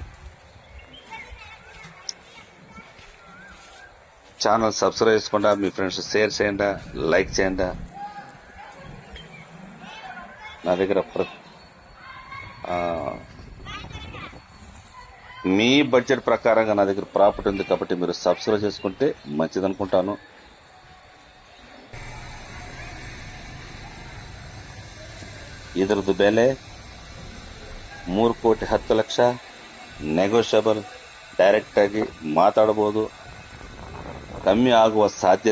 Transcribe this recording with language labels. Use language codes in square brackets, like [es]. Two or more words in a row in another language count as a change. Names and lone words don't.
[en] channel subscribe [te] చేసుకోండి, మీ [en] friends share [te] చేయండి, లైక్ చేయండి. నా దగ్గర మీ బడ్జెట్ ప్రకారంగా నా దగ్గర ప్రాపర్టీ ఉంది కాబట్టి మీరు సబ్స్క్రైబ్ చేసుకుంటే మంచిది అనుకుంటాను. [kn] ಇದರದ್ದು ಬೆಲೆ 3,10,00,000 ನೆಗೋಷಿಯಬಲ್. ಡೈರೆಕ್ಟ್ ಆಗಿ ಮಾತಾಡಬಹುದು, ಕಮ್ಮಿ ಆಗುವ ಸಾಧ್ಯತೆ ಇದೆ, ಮಾತಾಡಬಹುದು.